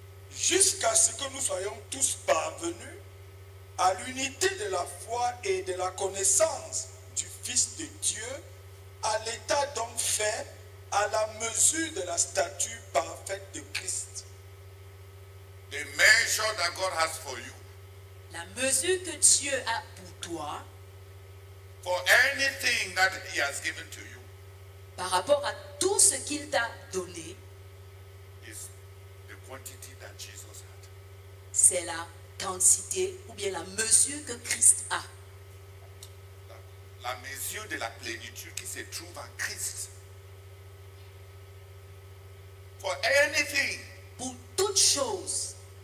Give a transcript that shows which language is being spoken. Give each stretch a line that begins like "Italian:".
French: Jusqu'à ce que nous soyons tous parvenus à l'unité de la foi et de la connaissance du Fils de Dieu, à l'état d'homme fait, à la mesure de la stature parfaite de Christ.
English: The measure that God has for you,
French: La mesure que Dieu a pour toi,
English: for anything that He has given to you,
French: par rapport à tout ce qu'il t'a donné,
English: is the quantity that Jesus had.
French: c'est la quantité ou bien la mesure que Christ a. La mesure de la plénitude qui se trouve en Christ.
English: For anything,
French: Pour toute chose,